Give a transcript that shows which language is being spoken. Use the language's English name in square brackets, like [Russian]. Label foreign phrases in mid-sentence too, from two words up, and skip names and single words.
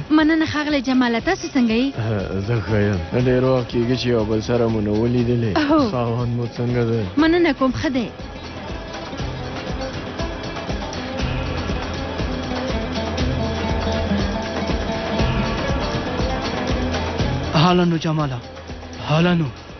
[Pashto] مننه ښاغلی جماله تاسو څنګه یې زه ښه یم ډېر وخت کېږي چې یو بل سره مو نه ولیدلې هو. خاوند مو څنګه دی مننه کوم ښه دی حالا نو جماله حالا نو